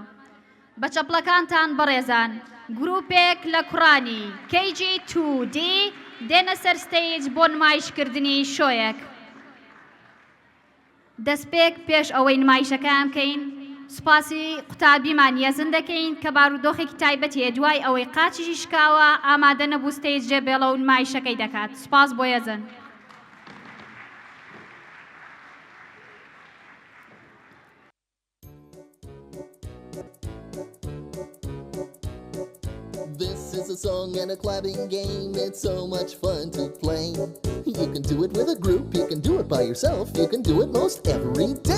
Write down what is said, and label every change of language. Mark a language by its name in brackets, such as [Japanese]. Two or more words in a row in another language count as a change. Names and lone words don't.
[Central Kurdish] بە چەپڵەکانتان بەڕێزان، گروپێک لە کوڕانی کێجی توودی دێنە سەر ستەیج بۆ نمایشکردنی شۆیەک. دەستپێک پێش ئەوەی نمایشەکەیان بکەین، سوپاسی قوتابیمان یەزن دەکەین کە بارودۆخێکی تایبەتیە دوای ئەوەی قاچیشی شکاوە ئامادە نەبوو ستەیج جێبێڵە و نمایشەکەی دەکات. سوپاس بۆ یەزن. [English] This is a song and a clapping game. It's so much fun to play. You can do it with a group, you can do it by yourself, you can do it most every day.